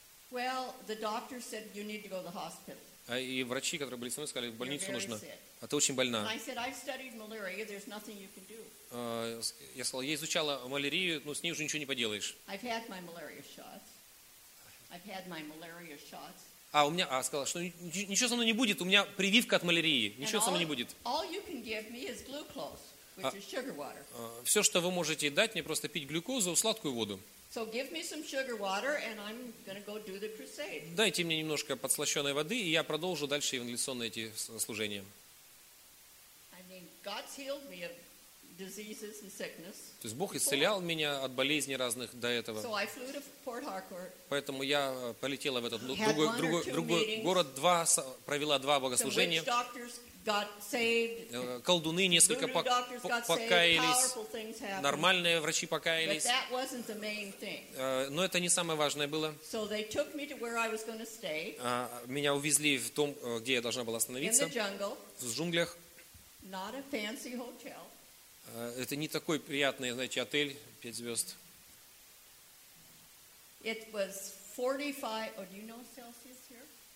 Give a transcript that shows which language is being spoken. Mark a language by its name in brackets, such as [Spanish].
[English] Well, the doctor said you need to go to the hospital. [Russian] А и врачи, которые были со мной, сказали, в больницу нужно. А ты очень больна. [English] And I said, I've studied malaria. There's nothing you can do. [Russian] Я сказал, я изучала малярию, но с ней уже ничего не поделаешь. [English] I've had my malaria shots. I've had my malaria shots. [Russian] А у меня, а сказала, что ничего со мной не будет, у меня прививка от малярии, ничего со мной не будет. [English] All you can give me is glucose, which is sugar water. [Russian] Все, что вы можете дать мне, просто пить глюкозу, сладкую воду. [English] So give me some sugar water, and I'm going to go do the crusade. [Russian] Дайте мне немножко подслащённой воды, и я продолжу дальше евангелизационные эти служения. [English] I mean, God's healed me of diseases and sickness. [Russian] То есть Бог исцелял меня от болезней разных до этого. [English] So I flew to Port Harcourt. [Russian] Поэтому я полетела в этот другой город, провела два богослужения. [English] Some witch doctors got saved. [Russian] Колдуны несколько покаялись. Нормальные врачи покаялись. [English] But that wasn't the main thing. [Russian] Но это не самое важное было. [English] So they took me to where I was going to stay. [Russian] Меня увезли в том, где я должна была остановиться. [English] In the jungle. [Russian] В джунглях. [English] Not a fancy hotel. [Russian] Это не такой приятный, знаете, отель 5 звезд. [English] It was 45. Oh, do you know Celsius here?